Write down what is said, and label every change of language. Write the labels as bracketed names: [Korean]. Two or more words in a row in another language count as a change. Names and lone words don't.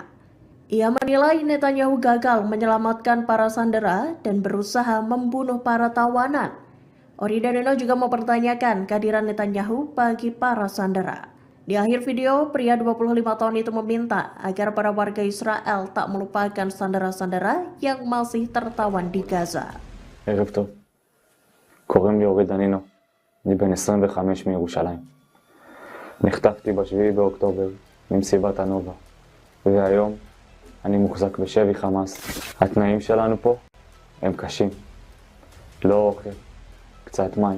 [Indonesian] Ia menilai Netanyahu gagal menyelamatkan para sandera dan berusaha membunuh para tawanan. Ori dan Nino juga mempertanyakan kehadiran Netanyahu bagi para sandera. Di akhir video, pria 25 tahun itu meminta agar para warga Israel tak melupakan sandera-sandera yang masih tertawan di Gaza. [Hebrew] ערב טוב. קוראים לי אורי דנינו. אני בן 25 מירושלים. נחטפתי ב7 באוקטובר ממסיבת הנובה. והיום אני מוחזק בשבי חמאס. התנאים שלנו פה הם קשים. לא אוכל, קצת מים.